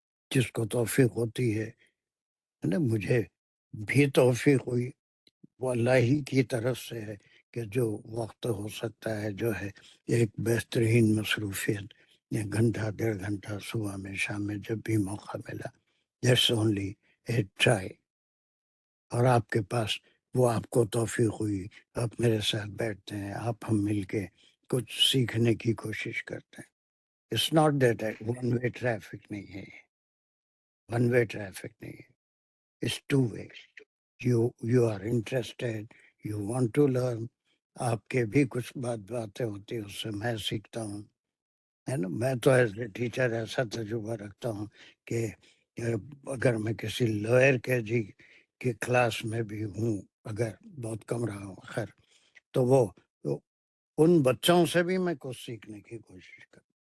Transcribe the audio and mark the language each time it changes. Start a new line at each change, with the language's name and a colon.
Urdu: جس کو توفیق ہوتی ہے نا، مجھے بھی توفیق ہوئی، وہ اللہ ہی کی طرف سے ہے کہ جو وقت ہو سکتا ہے، جو ہے ایک بہترین مصروفیت، ایک گھنٹہ 1.5 گھنٹہ صبح میں شام میں جب بھی موقع ملا،
English: that's only a try۔
Urdu: اور آپ کے پاس وہ آپ کو توفیق ہوئی، آپ میرے ساتھ بیٹھتے ہیں، آپ ہم مل کے کچھ سیکھنے کی کوشش کرتے ہیں،
English: It's not that one way traffic
Urdu: نہیں ہے,
English: one way traffic نہیں ہے, it's two ways. You are interested, you want to learn.
Urdu: آپ کے بھی کچھ باتیں ہوتی ہیں, اس سے میں سیکھتا ہوں, ہے نا. میں تو ایز اے ٹیچر ایسا تجربہ رکھتا ہوں کہ اگر میں کسی لوئر کے جی کی کلاس میں بھی ہوں, اگر بہت کم رہا ہوں خیر, تو وہ ان بچوں سے بھی میں کچھ سیکھنے کی کوشش کرتا.